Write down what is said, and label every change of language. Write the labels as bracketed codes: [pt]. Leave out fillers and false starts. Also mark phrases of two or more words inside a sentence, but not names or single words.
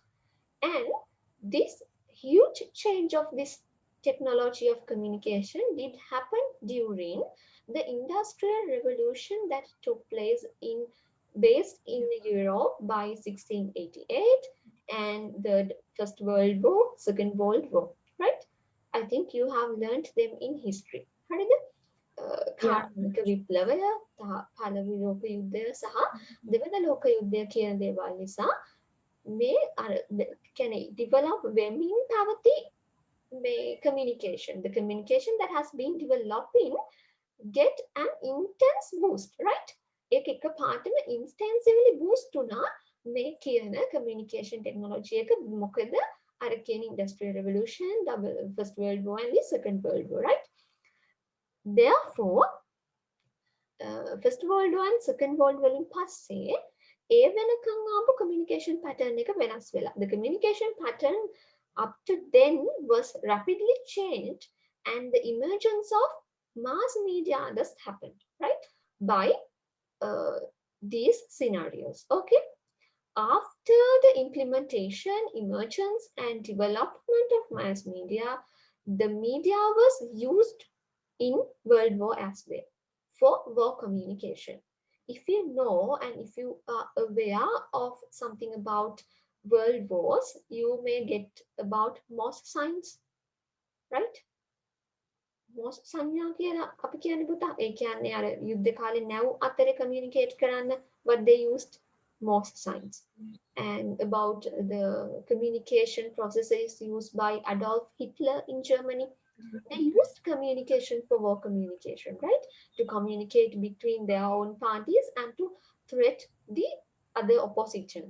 [en] And this huge change of this technology of communication did happen during the industrial revolution that took place based in Europe by 1688 and the First World War, Second World War, right? I think you have learned them in history. [si] හරිද? [en] Yeah. [si] කාර්මික විප්ලවය, පළවෙනි ලෝක යුද්ධය සහ දෙවන ලෝක යුද්ධය කියන දේවල් නිසා [en] may can develop [si] වෙමින් පැවති communication. [en] The communication that has been developing get an intense boost, right? [si] ඒක එක පාටම intensively boost වුණා මේ කියන [en] communication technology [si] එක. මොකද අර කියන [en] industrial revolution, first world war and the second world war, right? Therefore, first world war and second world war [si] වලින් පස්සේ ඒ වෙනකන් ආපු [en] communication pattern [si] එක වෙනස් වෙලා. [en] The communication pattern up to then was rapidly changed and the emergence of mass media thus happened, right? By these scenarios. Okay. After the implementation, emergence and development of mass media, the media was used in World War as well for war communication. If you know and if you are aware of something about world wars, you may get about Morse signs, right? [si] Morse සංඥා කියලා අපි කියන්නේ පුතා. ඒ කියන්නේ අර යුද්ධ කාලේ නැව් අතරේ communicate කරන්න [en] what they used Morse signs. And about the communication processes used by Adolf Hitler in Germany. They used communication for war communication, right? To communicate between their own parties and to threat the other oppositions.